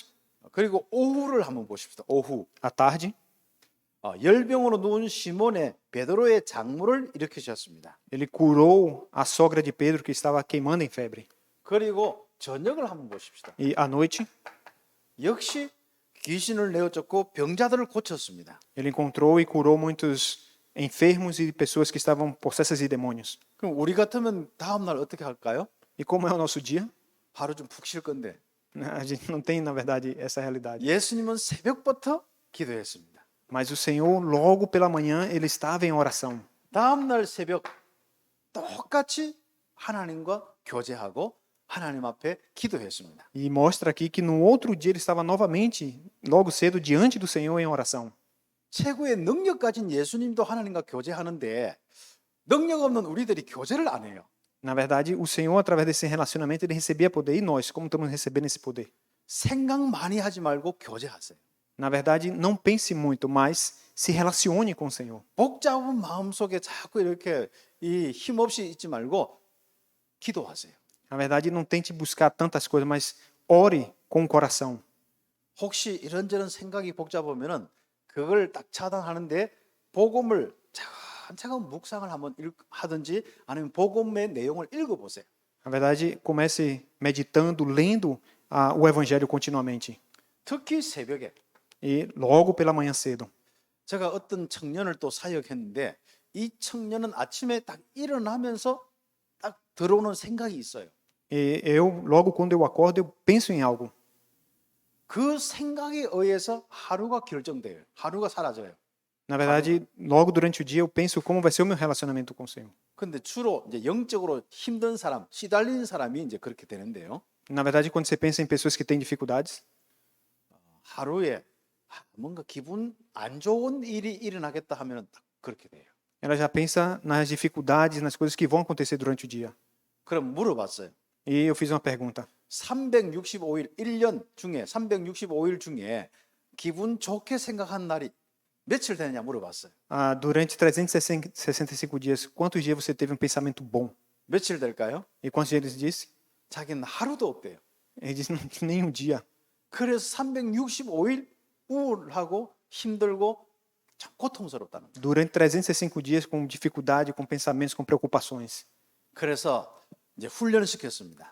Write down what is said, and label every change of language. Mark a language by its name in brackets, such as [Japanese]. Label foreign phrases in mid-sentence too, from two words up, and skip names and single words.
[Korean] 그리고 오후를 한번 보십시다. 오후. [Portuguese] À tarde, [Korean] 열병으로 누운 시몬의 베드로의 장모를 일으키셨습니다. [Portuguese] ele curou a sogra de Pedro que estava queimando em febre. [Korean] 그리고 저녁을 한번 보십시다. [Portuguese] E à noite, [Korean] 역시 귀신을 내어 쫓고 병자들을 고쳤습니다. [Portuguese] ele encontrou e curou muitos enfermos e pessoas que estavam possessas de demônios. [Korean] 그럼 우리 같으면 다음 날 어떻게 할까요? [Portuguese] E como é o nosso dia? [Korean] 하루 좀 푹 쉴 건데. [Portuguese] A gente não tem, na verdade, essa realidade. [Korean] 예수님은 새벽부터 기도했습니다. [Portuguese] Mas o Senhor, logo pela manhã, ele estava em oração. [Korean] 다음 날 새벽 똑같이 하나님과 교제하고 하나님 앞에 기도했습니다. [Portuguese] E mostra aqui que no outro dia ele estava novamente, logo cedo, diante do Senhor em oração. [Korean] 최고의 능력 가진 예수님도 하나님과 교제하는데 능력 없는 우리들이 교제를 안 해요. [Portuguese] Na verdade, o Senhor, através desse relacionamento, ele recebia poder. E nós, como estamos recebendo esse poder? [Korean] 생각 많이 하지 말고 교제하세요. [Portuguese] Na verdade, não pense muito, mas se relacione com o Senhor. [Korean] 복잡한 마음속에 자꾸 이렇게 이 힘없이 있지 말고 기도하세요. [Portuguese] Na verdade, não tente buscar tantas coisas, mas ore com o coração. [Korean] 혹시 이런저런 생각이 복잡하면은 그걸 딱 차단하는데 복음을 차근차근 묵상을 한번 하든지 아니면 복음의 내용을 읽어보세요. [Portuguese] Na verdade, comece meditando, lendo o Evangelho continuamente. [Korean] 특히 새벽에. [Portuguese] E logo pela manhã cedo. [Korean] 제가 어떤 청년을 또 사역했는데 이 청년은 아침에 딱 일어나면서 딱 들어오는 생각이 있어요. [Portuguese] E eu, logo quando eu acordo, eu penso em algo. [Korean] 그 생각에 의해서 하루가 결정돼요. 하루가 사라져요. [Portuguese] Na verdade, logo durante o dia eu penso como vai ser o meu relacionamento com o Senhor. [Korean] 근데 주로 이제 영적으로 힘든 사람, 시달리는 사람이 이제 그렇게 되는데요. [Portuguese] Na verdade, quando você pensa em pessoas que têm dificuldades, [Korean] 하루에 뭔가 기분 안 좋은 일이 일어나겠다 하면 딱 그렇게 돼요. [Portuguese] ela já pensa nas dificuldades, nas coisas que vão acontecer durante o dia. [Korean] 그럼 물어봤어요. [Portuguese] E eu fiz uma pergunta. [Korean] 365일, 1년 중에 365일 중에 기분 좋게 생각한 날이 며칠 되느냐 물어봤어요. [Portuguese] Durante 365 dias, quantos dias você teve um pensamento bom? [Korean] 며칠 될까요? [Portuguese] E quantos dias ele disse? [Korean] 자기는 하루도 없대요. [Portuguese] Ele disse, não, nenhum dia. [Korean] 그래서 365일 우울하고 힘들고 참 고통스럽다는 거예요. [Portuguese] Durante 365 dias, com dificuldade, com pensamentos, com preocupações. [Korean] 그래서 이제 훈련을 시켰습니다.